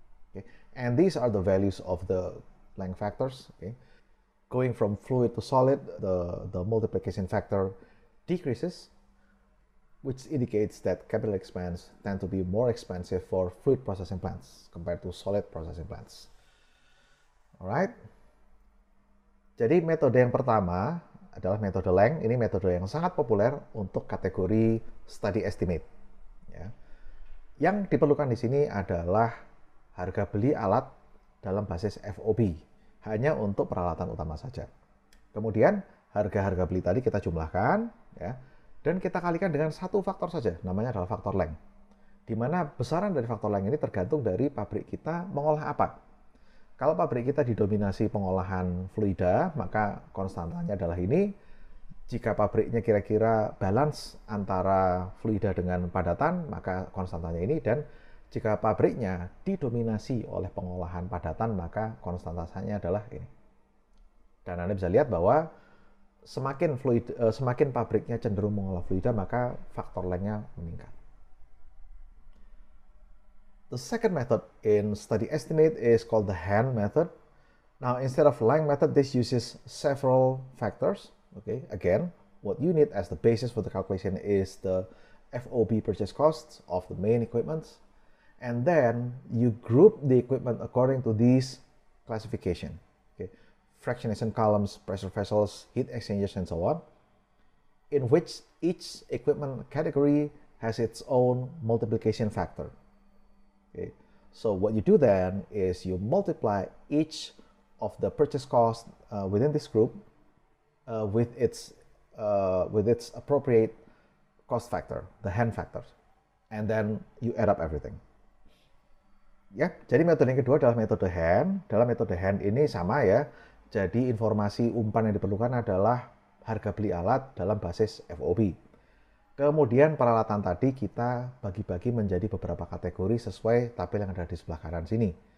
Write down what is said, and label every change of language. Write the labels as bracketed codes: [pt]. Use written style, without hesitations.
[en] Okay, and these are the values of the Lang factors. Okay, going from fluid to solid, the multiplication factor decreases, which indicates that capital expense tend to be more expensive for fluid processing plants compared to solid processing plants. Alright. [id] Jadi metode yang pertama adalah metode Lang. Ini metode yang sangat populer untuk kategori study estimate. Ya. Yang diperlukan di sini adalah harga beli alat dalam basis FOB, hanya untuk peralatan utama saja. Kemudian harga-harga beli tadi kita jumlahkan, ya, dan kita kalikan dengan satu faktor saja, namanya adalah faktor Lang. Di mana besaran dari faktor Lang ini tergantung dari pabrik kita mengolah apa. Kalau pabrik kita didominasi pengolahan fluida, maka konstantanya adalah ini. Jika pabriknya kira-kira balance antara fluida dengan padatan, maka konstantanya ini. Dan jika pabriknya didominasi oleh pengolahan padatan, maka konstantanya adalah ini. Dan Anda bisa lihat bahwa semakin pabriknya cenderung mengolah fluida, maka faktor lengthnya meningkat. [en] The second method in study estimate is called the hand method. Now, instead of length method, this uses several factors. Okay, again, what you need as the basis for the calculation is the FOB purchase costs of the main equipment. And then you group the equipment according to these classification. Okay, fractionation columns, pressure vessels, heat exchangers, and so on, in which each equipment category has its own multiplication factor. Okay, so what you do then is you multiply each of the purchase cost within this group with its appropriate cost factor, the hand factors, and then you add up everything. [id] Ya, jadi metode yang kedua adalah metode hand. Dalam metode hand ini sama ya. Jadi informasi umpan yang diperlukan adalah harga beli alat dalam basis FOB. Kemudian peralatan tadi kita bagi-bagi menjadi beberapa kategori sesuai tabel yang ada di sebelah kanan sini.